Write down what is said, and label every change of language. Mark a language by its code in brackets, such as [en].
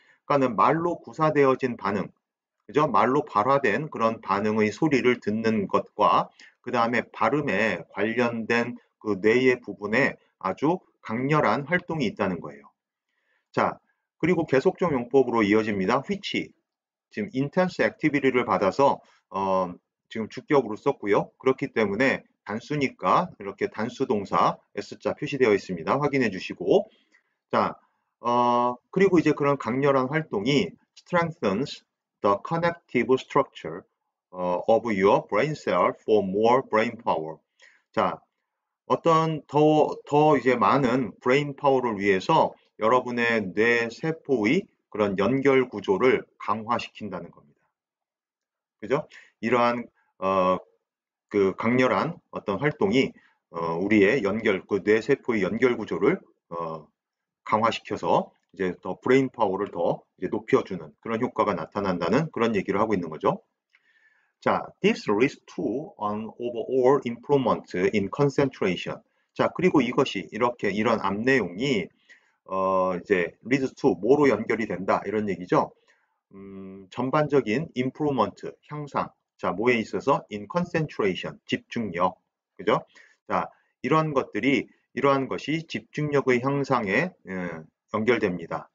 [ko] 그러니까는 말로 구사되어진 반응, 그죠? 말로 발화된 그런 반응의 소리를 듣는 것과 그 다음에 발음에 관련된 그 뇌의 부분에 아주 강렬한 활동이 있다는 거예요. 자, 그리고 계속적 용법으로 이어집니다. which, 지금 [en] intense activity [ko] 를 받아서 지금 주격으로 썼고요. 그렇기 때문에 단수니까 이렇게 단수 동사 S자 표시되어 있습니다. [en] 확인해 주시고 [ko] 자, 그리고 이제 그런 강렬한 활동이 [en] strengthens the connective structure of your brain cell for more brain power. [ko] 자, 어떤 더 이제 많은 브레인 파워를 위해서 여러분의 뇌 세포의 그런 연결 구조를 강화시킨다는 겁니다. 그죠? 이러한 그 강렬한 어떤 활동이 우리의 그 뇌 세포의 연결 구조를 강화시켜서 이제 더 브레인 파워를 더 이제 높여주는 그런 효과가 나타난다는 그런 얘기를 하고 있는 거죠. [en] 자, this leads to an overall improvement in concentration. [ko] 자, 그리고 이것이 이런 앞 내용이 이제 [en] leads to [ko] 뭐로 연결이 된다 이런 얘기죠. 전반적인 improvement 향상. 자, 뭐에 있어서 [en] in concentration [ko] 집중력. 그죠? 자, 이러한 것이 집중력의 향상에 연결됩니다.